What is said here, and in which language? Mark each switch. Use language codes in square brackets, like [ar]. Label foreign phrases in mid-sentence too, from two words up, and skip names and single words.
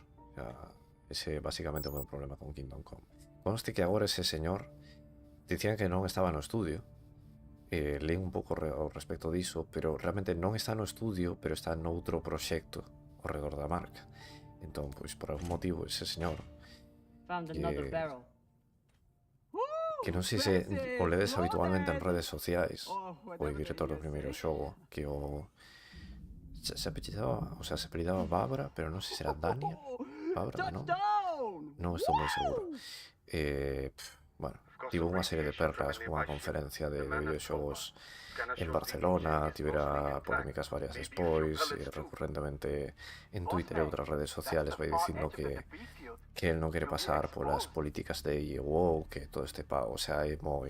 [es] O sea, [gl] ese basicamente é o meu problema con Kingdom Come. Conste que agora ese señor dicían que non estaba no estudio. Leí un pouco ao respecto diso, pero realmente non está no estudio, pero está noutro proxecto ao redor da marca. Entón, pois, por algún motivo, ese señor [en] Found another barrel. [gl] que non sei se o ledes habitualmente en redes sociais, o director do primeiro xogo, que o se apellidaba, [es] o sea, [gl] se apellidaba Babra, pero non sei se era Dania, Babra, non? Non estou moi seguro. Bueno, tivo unha serie de perlas, unha conferencia de videoxogos en Barcelona, tivera polémicas varias despois, e recurrentemente en Twitter e outras [es] redes sociales [gl] vai dicindo que el non quere pasar polas políticas de EO, que todo este [es] o sea, [gl] é moi...